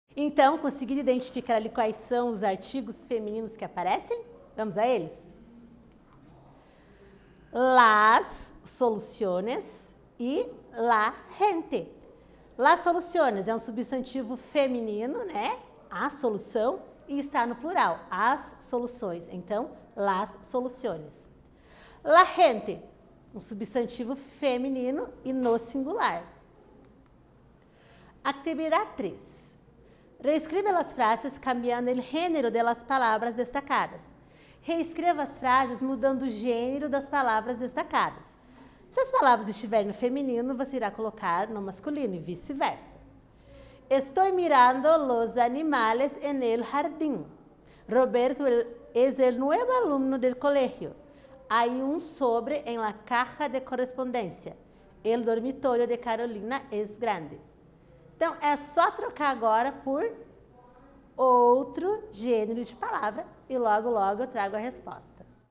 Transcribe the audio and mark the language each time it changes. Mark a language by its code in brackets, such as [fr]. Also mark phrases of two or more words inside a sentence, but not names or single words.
[pt] Então, conseguiram identificar ali quais são os artigos femininos que aparecem? Vamos a eles? [es] Las soluciones e la gente. Las soluciones [pt] é um substantivo feminino, né? A solução, e está no plural, as soluções. Então, [es] las soluciones. La gente, [pt] um substantivo feminino e no singular. Atividade 3. Reescribe as frases cambiando o gênero das palavras destacadas. Reescreva as frases mudando o gênero das palavras destacadas. Se as palavras estiverem no feminino, você irá colocar no masculino e vice-versa. [es] Estou mirando los animales en el jardín. Roberto es el nuevo alumno del colegio. Hay un sobre en la caja de correspondencia. El dormitorio de Carolina es grande. [pt] Então, é só trocar agora por outro gênero de palavra e logo, logo eu trago a resposta.